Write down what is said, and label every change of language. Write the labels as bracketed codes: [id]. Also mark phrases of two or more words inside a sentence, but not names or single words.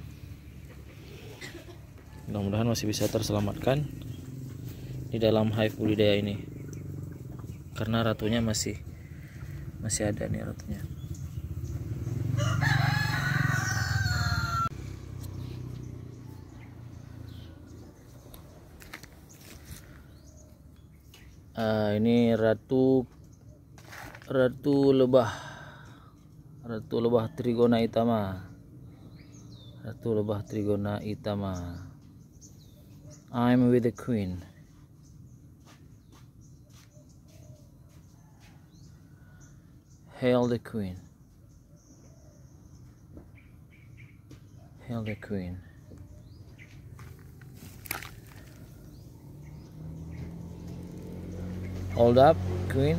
[id] Mudah-mudahan masih bisa terselamatkan di dalam hive budidaya ini karena ratunya masih ada nih ratunya. Ini ratu lebah Trigona itama. Ratu lebah Trigona itama. [en] I'm with the queen. Hail the queen. Hail the queen. Hold up, queen.